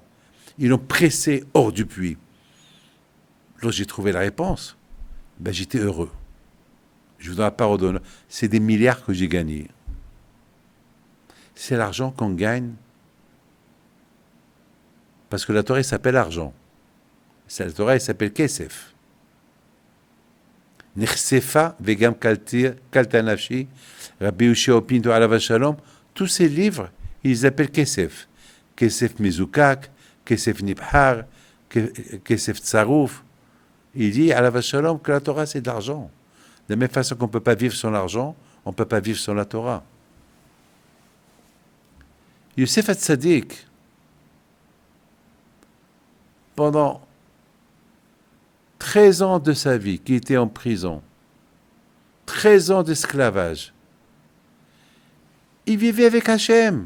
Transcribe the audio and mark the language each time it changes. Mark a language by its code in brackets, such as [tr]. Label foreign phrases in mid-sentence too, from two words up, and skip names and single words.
[fr] Ils l'ont pressé hors du puits. Lorsque j'ai trouvé la réponse, ben j'étais heureux. Je vous donne la parole d'honneur. C'est des milliards que j'ai gagnés. C'est l'argent qu'on gagne. Parce que la Torah, elle s'appelle argent. La Torah, elle s'appelle Kesef. [he] נכספה וגם כלתה נפשי, רבי יאשיהו פינטו עליו השלום. [fr] Tous ces livres, ils appellent Kesef. [he] כסף מזוקק, כסף נבחר, כסף צרוף. [fr] Il dit [he] עליו השלום [fr] que la Torah, c'est de l'argent. De la même façon qu'on ne peut pas vivre sans l'argent, on ne peut pas vivre sans la Torah. Yosef Hatzadik, pendant 13 ans de sa vie, qui était en prison, 13 ans d'esclavage, il vivait avec Hachem.